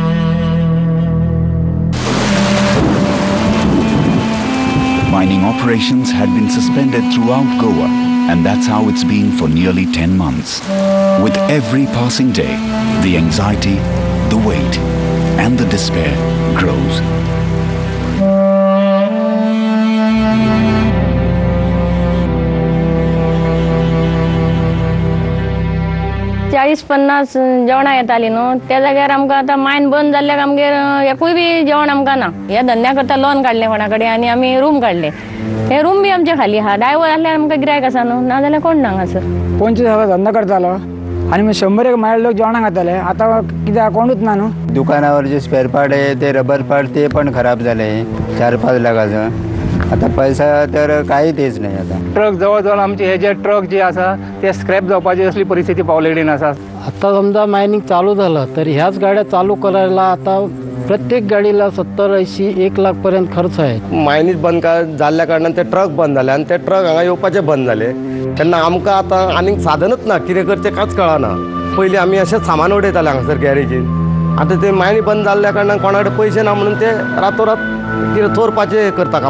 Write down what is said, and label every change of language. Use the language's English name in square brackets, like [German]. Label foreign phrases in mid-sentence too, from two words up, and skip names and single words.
[English] Mining operations had been suspended throughout Goa, and that's how it's been for nearly 10 months. With every passing day, the anxiety, the weight, and the despair grows. [Konkani] चाळीस 50 जेवणां येतालीं न्हू त्या जाग्यार आमकां आतां मायन बंद जाल्ल्याक आमगेर एकूय बी जेवण आमकां ना. ह्या धंद्या करता लोन काडलें कोणा कडेन आनी आमी रूम काडले. हे रूम बी आमचे खाली आहा. ड्रायव्हर आसल्यार आमकां गिरायक आसा न्हू, ना जाल्यार कोण ना हांगासर. 25 धंदा करतालो आनी 100 मायल लोक जेवणां खाताले. आतां कित्याक कोणूच ना न्हू. [Marathi] दुकानावर जे [English] spare part [Marathi] आहे ते [English] rubber part [Marathi] ते पण खराब झाले 4-5 लाखाचं. आता पैसा तर काही तेच नाही. आता [Konkani] ट्रक जवळ आमचे हे जे ट्रक जे आसा ते स्क्रॅप जावपाची असली परिस्थिती पावलेली आसा. [Marathi] आता समजा मायनिंग चालू झालं तर ह्याच गाड्या चालू करायला आता प्रत्येक गाडीला 70-80-1 लाख पर्यंत खर्च आहे. [Konkani] मायनीज बंद जाल्ल्या कारणान ते ट्रक बंद झाले आणि ते ट्रक हांगा येवपाचे बंद झाले. तेन्ना आमकां आतां आनीक साधनच ना, कितें करचें कांयच कळना. पयलीं आमी अशेंच सामान उडयताले हांगासर गॅरेजीन. आतां ते मायनी बंद जाल्ल्या कारणान कोणा कडेन पयशे ना म्हणून ते रातोरात कितें चोरपाचे करता काम.